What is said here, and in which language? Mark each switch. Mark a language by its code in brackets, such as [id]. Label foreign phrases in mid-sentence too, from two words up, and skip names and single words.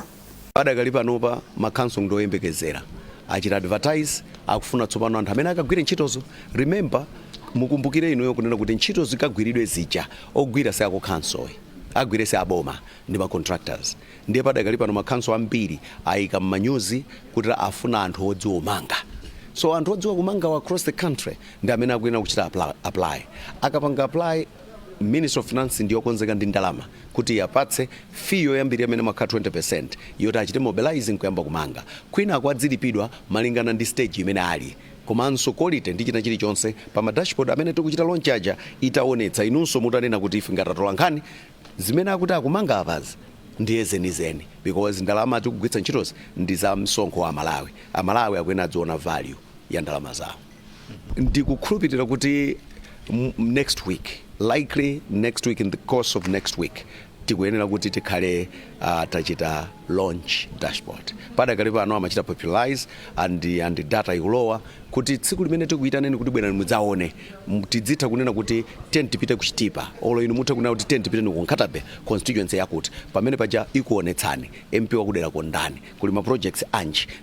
[ny] Padakali panopa makanso ndoyembekezera achita advertise akufuna tsopano anthu amene akagwire ntchitozo. Remember, mukumbukire inuyo kunena kuti ntchito zikagwiridwe zija ogwira se akukhansoyi agwire se aboma ndi ma contractors. Ndiye padakali pano makhanso ambiri ayika m'manyuzi kuti afuna anthu odziwa kumanga. So anthu odziwa kumanga [en] across the country [ny] ndi amene akuyenera kuchita apply. Akapanga apply, [en] Minister of Finance [ny] ndiyo konzeka ndi ndalama kuti yapatse fee yoyambirira amene makhala 20% yoti achite mobilizing kuyamba kumanga. Kwina akwadzilipidwa malingana ndi stage imene ali. Komanso quality ndi china chilichonse pa ma dashboard amene tikuchita launch aja itaonetsa inunso mutanena kuti ife ngatatola nkhani zimene akuti akumanga apazi ndiye zenizeni, because ndalama tikugwitsa ntchitozi ndi za msonkho wa Malawi. Amalawi akuyenera adziona value ya ndalama zawo. Ndikukhulupirira kuti [en] next week, likely next week, in the course of next week, [ny] tikuyenera kuti tikhale tachita [en] launch dashboard. [ny] Padakali pano amachita [en] popularize and data [ny] ikulowa kuti tsiku limene tikuyitaneni kuti bwerani mudzaone tidzitha kunena kuti 10 tipite kuchitipa olo inu mutha kunena kuti 10 tipite ku Nkhatabe constituency yakuti pamene paja ikuonetsani MP wakudera kondani kuli ma projects anji.